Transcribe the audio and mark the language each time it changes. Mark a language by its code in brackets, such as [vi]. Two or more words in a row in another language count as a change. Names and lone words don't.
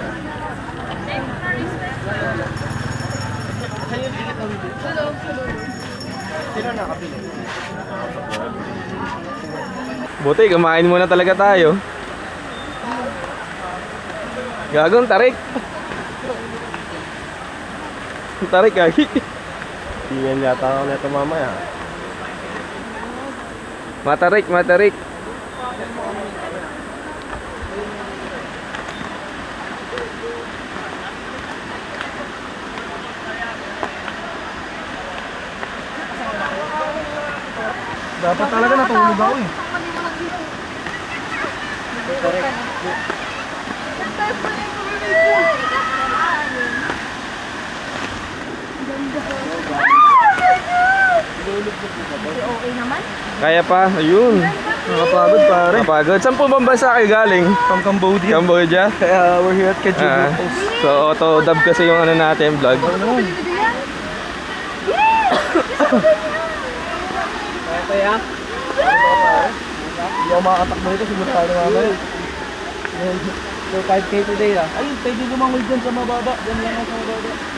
[tl] Buti, kumain muna talaga tayo. Gagong tarik. Tarik kaki. Tingnan yata ako nito mamaya. Matarik, matarik. Dapat talaga natulog ako eh. Okay naman? Kaya pa, ayun. Nakapagod pare. Napagod. Saan po bang bansa kayo galing? [en] From Cambodia. [tl] Cambodia? [en] Kaya we're here at Kajubi. [tl] So, auto-dub kasi yung ano natin, vlog. Kaya? Hindi ako makakatakbo nito, siguro tayo mamaya. [en] So 5K today ah. [tl] Ayun, pwede lumangoy dyan sa mababa. Dyan lang ako sa mababa.